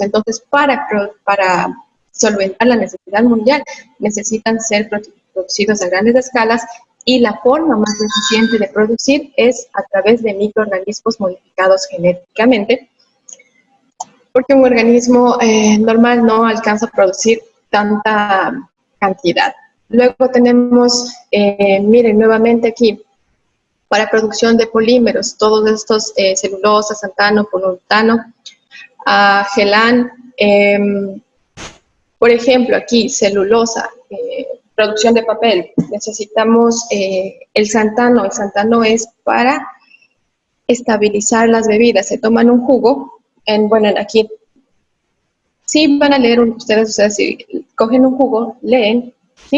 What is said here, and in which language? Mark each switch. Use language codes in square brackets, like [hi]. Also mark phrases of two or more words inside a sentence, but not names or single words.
[es] Entonces para solventar la necesidad mundial necesitan ser producidos a grandes escalas y la forma más eficiente de producir es a través de microorganismos modificados genéticamente, porque un organismo normal no alcanza a producir tanta cantidad. Luego tenemos, miren, nuevamente aquí, para producción de polímeros, todos estos celulosa, xantano, polutano, gelán, por ejemplo, aquí, celulosa, producción de papel, necesitamos el xantano. El xantano es para estabilizar las bebidas. Se toman un jugo, bueno, aquí sí van a leer ustedes si cogen un jugo, leen, ¿sí?